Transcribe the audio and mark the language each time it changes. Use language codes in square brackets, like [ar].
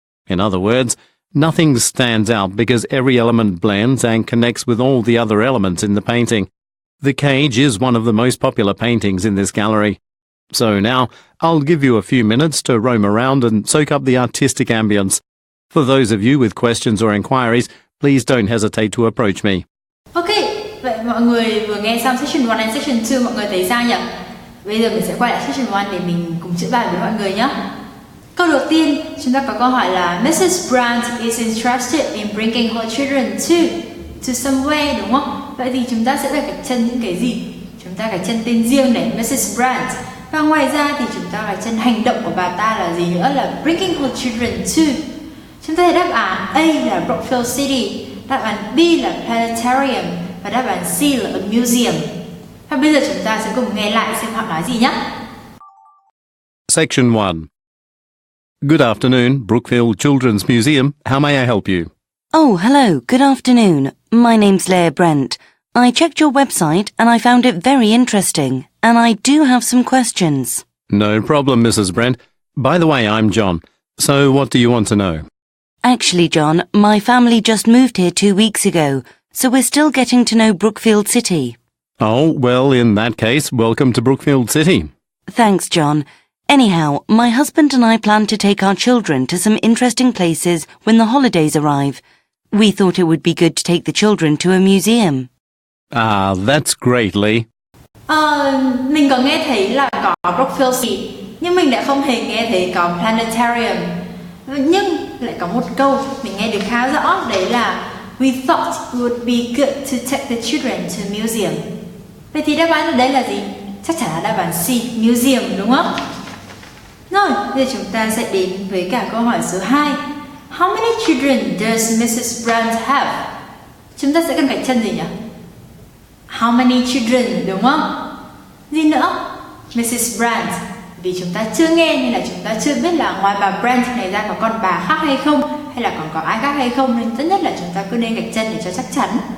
[en] In other words, nothing stands out because every element blends and connects with all the other elements in the painting. The Cage is one of the most popular paintings in this gallery. So now, I'll give you a few minutes to roam around and soak up the artistic ambience. For those of you with questions or inquiries, please don't hesitate to approach me. [vi] Ok, vậy mọi người vừa nghe xong [en] section 1 and section 2, [vi] mọi người thấy sao nhỉ? Bây giờ mình sẽ quay lại section 1 để mình cùng chữa bài với mọi người nhé. Câu đầu tiên, chúng ta có câu hỏi là Mrs. [en] Brandt is interested in bringing her children to somewhere, [vi] đúng không? Vậy thì chúng ta sẽ phải gạch chân những cái gì? Chúng ta gạch chân tên riêng này, Mrs. Brandt. Và ngoài ra thì chúng ta gạch chân hành động của bà ta là gì nữa, là [en] bringing her children to. [vi] Chúng ta thấy đáp án A là Brookfield City, đáp án B là Planetarium và đáp án C là a museum. Và bây giờ chúng ta sẽ cùng nghe lại xem họ nói gì nhé. [en] Section 1. Good afternoon, Brookfield Children's Museum. How may I help you? Oh, hello. Good afternoon. My name's Leah Brent. I checked your website and I found it very interesting, and I do have some questions. No problem, Mrs. Brent. By the way, I'm John. So what do you want to know? Actually, John, my family just moved here 2 weeks ago, so we're still getting to know Brookfield City. Oh, well, in that case, welcome to Brookfield City. Thanks, John. Anyhow, my husband and I plan to take our children to some interesting places when the holidays arrive. We thought it would be good to take the children to a museum. Ah, that's great, Lee. [vi] Mình có nghe thấy là có Brookfield City, nhưng mình lại không hề nghe thấy có Planetarium. Nhưng lại có một câu mình nghe được khá rõ, đấy là [en] We thought it would be good to take the children to museum. [vi] Vậy thì đáp án ở đây là gì? Chắc chắn là đáp án C, museum, đúng không? Rồi, bây giờ chúng ta sẽ đến với cả câu hỏi số 2. [en] How many children does Mrs. Brand have? [vi] Chúng ta sẽ cần gạch chân gì nhỉ? [en] How many children, [vi] đúng không? Gì nữa? Mrs. Brand. Vì chúng ta chưa nghe nên là chúng ta chưa biết là ngoài bà Brand này ra có con bà khác hay không, hay là còn có ai khác hay không, nên tốt nhất là chúng ta cứ nên gạch chân để cho chắc chắn.